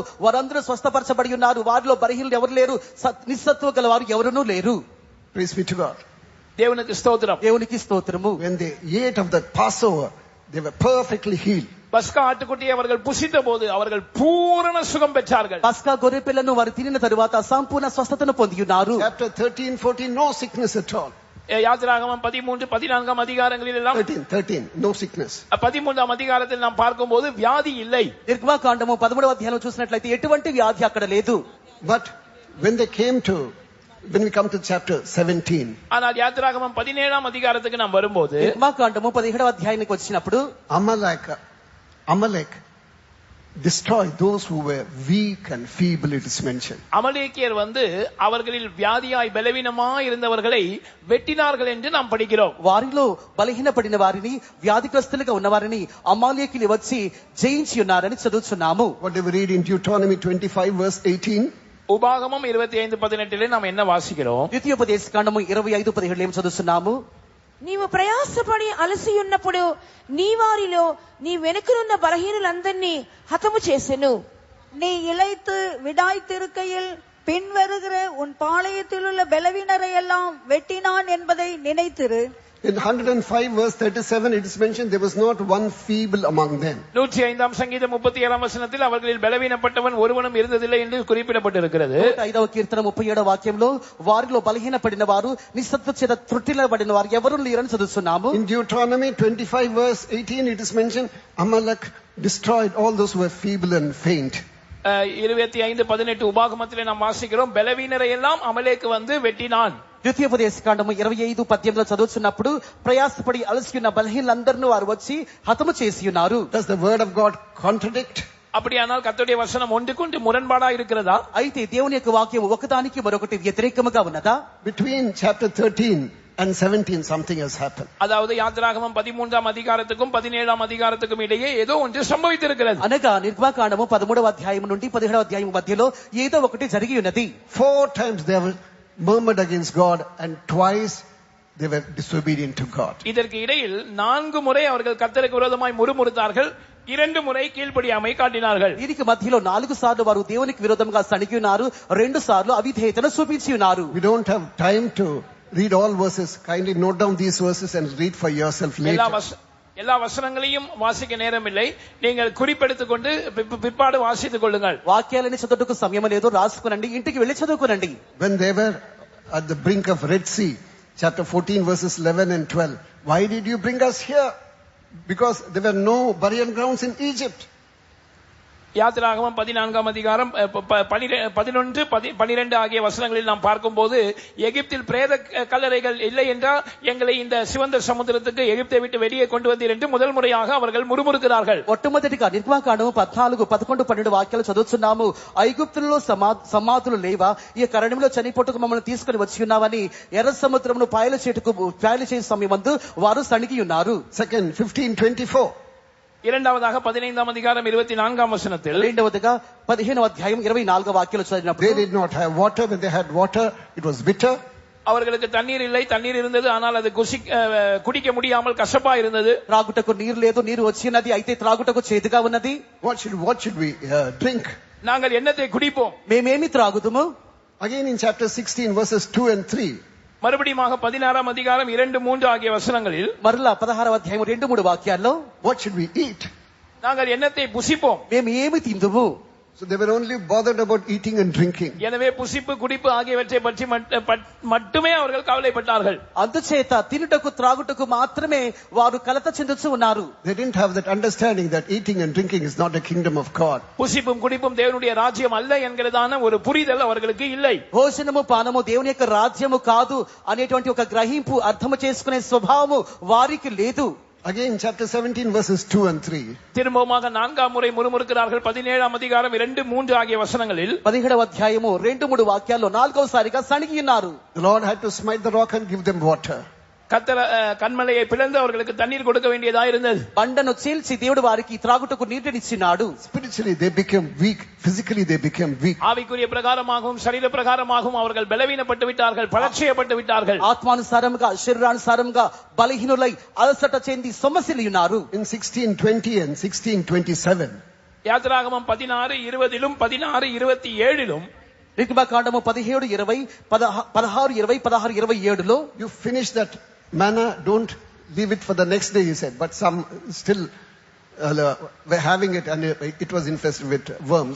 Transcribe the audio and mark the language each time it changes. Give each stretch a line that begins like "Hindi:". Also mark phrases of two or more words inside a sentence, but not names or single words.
Telugu: వారందరూ స్వస్థపరచబడి ఉన్నారు, వారిలో బలహీనులు ఎవరు లేరు, నిస్సత్వ గల వారు ఎవరునూ లేరు.
English: Praise be to God.
Tamil: தேவனுக்கு ஸ்தோத்திரம்.
Telugu: దేవునికి స్తోత్రము.
English: When they ate of the Passover, they were perfectly healed.
Tamil: பஸ்கா ஆட்டுக்குட்டியை அவர்கள் புசித்த போது அவர்கள் பூரண சுகம் பெற்றார்கள்.
Telugu: పస్కా గొర్రె పిల్లను వారు తినిన తరువాత సంపూర్ణ స్వస్థతను పొంది ఉన్నారు.
English: Chapter 13, 14, no sickness at all.
Tamil: யாத்திராகமம் 13, 14ஆம் அதிகாரங்களில் எல்லாம்
English: 13, no sickness.
Tamil: 13ஆம் அதிகாரத்தில் நாம் பார்க்கும்போது வியாதி இல்லை.
Telugu: నిర్గమకాండము 13వ అధ్యాయంలో చూసినట్లయితే ఎటువంటి వ్యాధి అక్కడ లేదు.
English: But when we come to chapter 17,
Tamil: ஆனால் யாத்திராகமம் 17ஆம் அதிகாரத்துக்கு நாம் வரும்போது
Telugu: నిర్గమకాండము 17వ అధ్యాయానికి వచ్చినప్పుడు
English: Amalek destroyed those who were weak and feeble, it is mentioned.
Tamil: அமலேக்கியர் வந்து அவர்களில் வியாதியாய் பலவீனமாய் இருந்தவர்களை வெட்டினார்கள் என்று நாம் படிக்கிறோம்.
Telugu: వారిలో బలహీనపడిన వారిని, వ్యాధిగ్రస్తులుగా ఉన్న వారిని అమాలేకీయులు వచ్చి జయించి ఉన్నారని చదువుచున్నాము.
English: What do we read in Deuteronomy 25 verse 18?
Tamil: உபாகமம் 25:18 நாம் என்ன வாசிக்கிறோம்?
Telugu: ద్వితీయోపదేశకాండము 25:17 ఏం చదువుతున్నాము? నీవు ప్రయాసపడి అలసి ఉన్నప్పుడు నీ వారిలో నీ వెనుకనున్న బలహీనులందరినీ హతము చేసెను.
Tamil: நீ இளைத்து விடாய்த்திருக்கையில் பின்வருகிற உன் பாளையத்தில் உள்ள பலவீனரை எல்லாம் வெட்டினான் என்பதை நினைத்திரு.
English: In 105 verse 37 it is mentioned there was not one feeble among them.
Tamil: 105ஆம் சங்கீதம் 37ஆம் வசனத்தில் அவர்களில் பலவீனப்பட்டவன் ஒருவனும் இருந்ததில்லை என்று குறிப்பிடப்பட்டிருக்கிறது.
Telugu: 105వ కీర్తన 37వ వాక్యంలో వారిలో బలహీనపడిన వారు, నిస్సత్వ చేత త్రుటిల్లబడిన వారు ఎవరు లేరని చదువుతున్నాము.
English: In Deuteronomy 25 verse 18 it is mentioned Amalek destroyed all those who were feeble and faint.
Tamil: 25:18 உபாகமத்திலே நாம் வாசிக்கிறோம், பலவீனரை எல்லாம் அமலேக்கு வந்து வெட்டினான்.
Telugu: ద్వితీయోపదేశకాండము 25:18 చదువుతున్నప్పుడు ప్రయాసపడి అలసి ఉన్న బలహీనులందరినీ వారు వచ్చి హతము చేసి ఉన్నారు.
English: Does the word of God contradict?
Tamil: அப்படியானால் கர்த்தருடைய வசனம் ஒன்றுக்கொன்று முரண்பாடா இருக்கிறதா?
Telugu: అయితే దేవుని యొక్క వాక్యం ఒకదానికి మరొకటి వ్యతిరేకముగా ఉన్నదా?
English: Between chapter 13 and 17 something has happened.
Tamil: அதாவது யாத்திராகமம் 13ஆம் அதிகாரத்துக்கும் 17ஆம் அதிகாரத்துக்கும் இடையே ஏதோ ஒன்று சம்பவித்திருக்கிறது.
Telugu: అనగా నిర్గమకాండము 13వ అధ్యాయం నుండి 17వ అధ్యాయం మధ్యలో ఏదో ఒకటి జరిగి ఉన్నది.
English: 4 times they were murmured against God and twice they were disobedient to God.
Tamil: இதற்கு இடையில் 4 முறை அவர்கள் கர்த்தருக்கு விரோதமாய் முறுமுறுத்தார்கள், 2 முறை கீழ்ப்படியாமை காட்டினார்கள்.
Telugu: దీనికి మధ్యలో 4 సార్లు వారు దేవునికి విరోధంగా సణిగి ఉన్నారు, 2 సార్లు అవిధేయతను చూపించి ఉన్నారు.
English: We don't have time to read all verses. Kindly note down these verses and read for yourself later.
Tamil: எல்லா வசனங்களையும் வாசிக்க நேரம் இல்லை, நீங்கள் குறிப்பெடுத்துக் கொண்டு பிற்பாடு வாசித்துக் கொள்ளுங்கள்.
Telugu: వాక్యాలని చదువుటకు సమయం లేదు, రాసుకునండి, ఇంటికి వెళ్లి చదువుకునండి.
English: When they were at the brink of Red Sea, chapter 14 verses 11 and 12, why did you bring us here? Because there were no burial grounds in Egypt.
Tamil: யாத்திராகமம் 14ஆம் அதிகாரம் 11, 12 ஆகிய வசனங்களில் நாம் பார்க்கும்போது எகிப்தில் பிரேத கல்லறைகள் இல்லை என்றால் எங்களை இந்த சிவந்த சமுத்திரத்துக்கு எகிப்தை விட்டு வெளியே கொண்டு வந்தீர் என்று முதல் முறையாக அவர்கள் முறுமுறுக்கிறார்கள்.
Telugu: మొట్టమొదటిగా నిర్గమకాండము 14, 11, 12 వాక్యాలు చదువుతున్నాము. ఐగుప్తులలో సమాధులు లేవా, ఈ కరణంలో చనిపోటుకు మమ్మల్ని తీసుకుని వచ్చి ఉన్నావని ఎర్ర సముద్రమును పాయలు చేసే సమయమందు వారు సణిగి ఉన్నారు.
English: Second 15:24.
Tamil: இரண்டாவதாக 15ஆம் அதிகாரம் 24ஆம் வசனத்தில்
Telugu: రెండవదిగా 15వ అధ్యాయం 24వ వాక్యాలు చదివినప్పుడు
English: They did not have water. When they had water, it was bitter.
Tamil: அவர்களுக்கு தண்ணீர் இல்லை, தண்ணீர் இருந்தது ஆனால் அது குடிக்க முடியாமல் கசப்பா இருந்தது.
Telugu: త్రాగుటకు నీరు లేదు, నీరు వచ్చినది అయితే త్రాగుటకు చేదుగా ఉన్నది.
English: What should we drink?
Tamil: நாங்கள் என்னத்தை குடிப்போம்?
Telugu: మేమేమి త్రాగుదుము?
English: Again in chapter 16 verses 2 and 3.
Tamil: மறுபடியும் 16ஆம் அதிகாரம் 2, 3 ஆகிய வசனங்களில்
Telugu: మరలా 16వ అధ్యాయం 2, 3 వాక్యాల్లో
English: What should we eat?
Tamil: நாங்கள் என்னத்தை புசிப்போம்?
Telugu: మేము ఏమి తిందుము?
English: So they were only bothered about eating and drinking.
Tamil: எனவே புசிப்பு குடிப்பு ஆகியவற்றை பற்றி மட்டுமே அவர்கள் கவலைப்பட்டார்கள்.
Telugu: అందుచేత తినుటకు త్రాగుటకు మాత్రమే వారు కలత చెందుతూ ఉన్నారు.
English: They didn't have that understanding that eating and drinking is not a kingdom of God.
Tamil: புசிப்பும் குடிப்பும் தேவனுடைய ராஜ்யம் அல்ல என்கிறதான ஒரு புரிதல் அவர்களுக்கு இல்லை.
Telugu: భోజనము పానము దేవుని యొక్క రాజ్యము కాదు అనేటువంటి ఒక గ్రహింపు అర్థం చేసుకునే స్వభావము వారికి లేదు.
English: Again chapter 17 verses 2 and 3.
Tamil: திரும்பமாக 4ஆம் முறை முறுமுறுக்கிறார்கள். 17ஆம் அதிகாரம் 2, 3 ஆகிய வசனங்களில்
Telugu: 17వ అధ్యాయము 2, 3 వాక్యాల్లో నాలుగవసారిగా సణిగి ఉన్నారు.
English: The Lord had to smite the rock and give them water.
Tamil: கர்த்தர் கன்மலையை பிளந்து அவர்களுக்கு தண்ணீர் கொடுக்க வேண்டியதா இருந்தது.
Telugu: బండను చీల్చి దేవుడు వారికి త్రాగుటకు నీటినిచ్చినాడు.
English: Spiritually they became weak, physically they became weak.
Tamil: ஆவிக்குரிய பிரகாரமாகவும் சரீர பிரகாரமாகவும் அவர்கள் பலவீனப்பட்டு விட்டார்கள், பலட்சயப்பட்டு விட்டார்கள்.
Telugu: ఆత్మానుసారముగా శరీరానుసారముగా బలహీనులై అలసట చెంది సొమ్మసిల్లి ఉన్నారు.
English: In 16:20 and 16:27.
Tamil: யாத்திராகமம் 16, 20லும் 16, 27லும்
Telugu: నిర్గమకాండము 17, 20, 16, 20, 16, 27లో
English: You finish that manna, don't leave it for the next day, he said. But some still were having it and it was infested with worms.